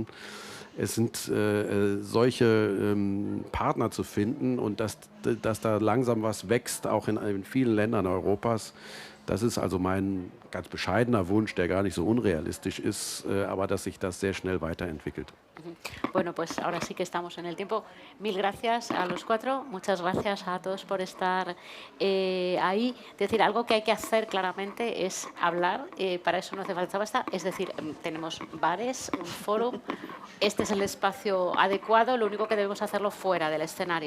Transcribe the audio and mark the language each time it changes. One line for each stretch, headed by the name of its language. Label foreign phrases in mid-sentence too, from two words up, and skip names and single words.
German: Es sind solche Partner zu finden und dass da langsam was wächst, auch in vielen Ländern Europas. Das ist also mein ganz bescheidener Wunsch, der gar nicht so unrealistisch ist, aber dass sich das sehr schnell weiterentwickelt.
Spanish: Bueno, pues ahora sí que estamos en el tiempo. Mil gracias a los cuatro, muchas gracias a todos por estar ahí. Es decir, algo que hay que hacer claramente es hablar, para eso no hace falta basta. Es decir, tenemos bares, un foro, este es el espacio adecuado, lo único que debemos hacerlo fuera del escenario.